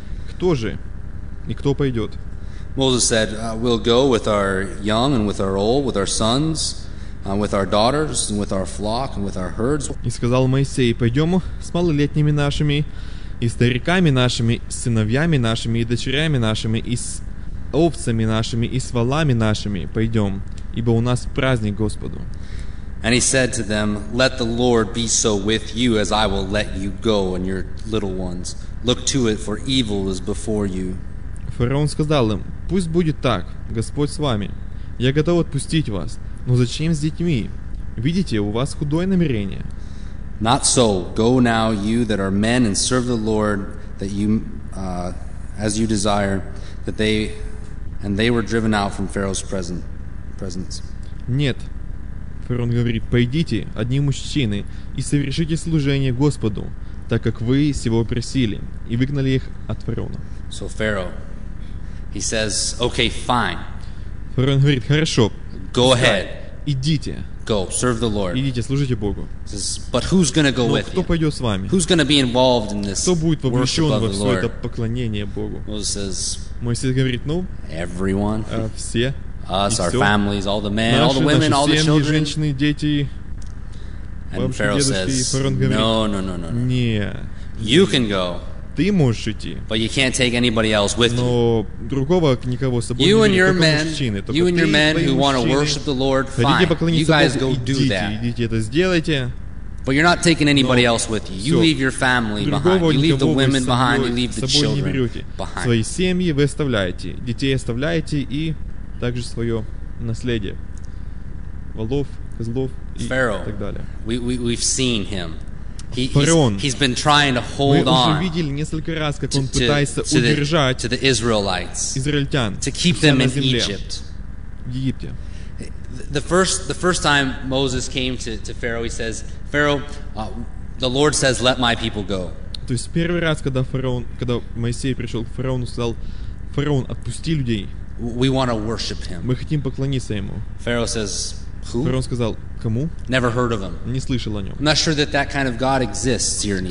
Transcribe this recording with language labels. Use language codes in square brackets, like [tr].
[ru] Кто же и кто пойдет? [en] Moses said, we'll go with our young and with our old, with our sons, with our daughters, and with our flock, and with our herds. [ru] И сказал Моисей, пойдем с малолетними нашими, и стариками нашими, с сыновьями нашими, и дочерями нашими, и с овцами нашими, и с валами нашими пойдем, ибо у нас праздник Господу. [en] And he said to them, let the Lord be so with you as I will let you go and your little ones. Look to it, for evil is before you. [ru] Фараон сказал им, пусть будет так, Господь с вами. Я готов отпустить вас, но зачем с детьми? Видите, у вас худое намерение. [en] Not so. Go now, you that are men, and serve the Lord that you, as you desire, that they, and they were driven out from Pharaoh's presence. [ru] Нет, Фараон говорит, пойдите, одни мужчины, и совершите служение Господу, так как вы сего просили, и выгнали их от фараона. [en] So Pharaoh, he says, okay, fine. [ru] Фараон говорит, хорошо. [en] Go ahead. [ru] Идите. [en] Go, serve the Lord. [ru] Идите, служите Богу. [en] Says, but who's going to go with you? [ru] Кто пойдет с вами? [en] Who's going to be involved in this? [ru] Кто будет вовлечен во все это поклонение Богу? Моисей говорит, ну, [en] everyone. [ru] Все. [en] Us, our families, all the men, all the women, all the children. [ru] Наши семьи, женщины, дети. [en] And Pharaoh says, no. [ru] Не. [en] You can go. [ru] Ты можешь идти. [en] But you can't take anybody else with you. [ru] Но другого никого с собой не берет, только мужчины. Только [en] you and your men who want to worship the Lord, fine. You guys go do that. [ru] Идите это сделайте. [en] But you're not taking anybody else with you. You leave your family behind. You leave the women behind. You leave the children behind. [ru] Свои семьи вы оставляете. Детей оставляете и также свое наследие. Волов, козлов и [en] Pharaoh, [ru] так далее. [en] We've seen him. [ru] Фараон. [en] He's been trying to hold on. [ru] Мы уже видели несколько раз, как он пытается удержать израильтян [en] to keep them [ru] на земле. В Египте. [en] The first time Moses came to Pharaoh, he says, Pharaoh, the Lord says, let my people go. [ru] То есть первый раз, когда Моисей пришел к фараону, сказал, фараон, отпусти людей. [en] We want to worship him. [ru] Мы хотим поклониться ему. [en] Pharaoh says, who? [ru] Фараон сказал, кому? [en] Never heard of him. [ru] Не слышал о нем. [en] I'm not sure that kind of God exists here in Egypt.